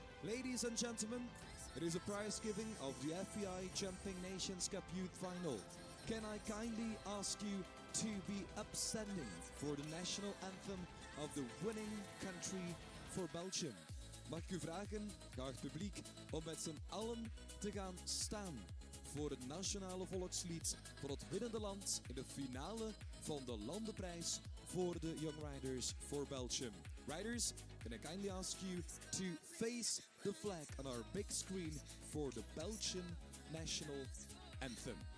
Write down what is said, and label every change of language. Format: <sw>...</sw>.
<en>Ladies and gentlemen, it is a prize giving of the FEI Jumping Nations Cup Youth Final. Can I kindly ask you to be upstanding for the national anthem of the winning country for Belgium?</en> <nl>Mag ik u vragen, geacht publiek, om met z'n allen te gaan staan voor het nationale volkslied van het winnende land in de finale van de landenprijs voor de Young Riders for Belgium.</nl> <en>Riders, can I kindly ask you to face the flag on our big screen for the Belgian national anthem.</en>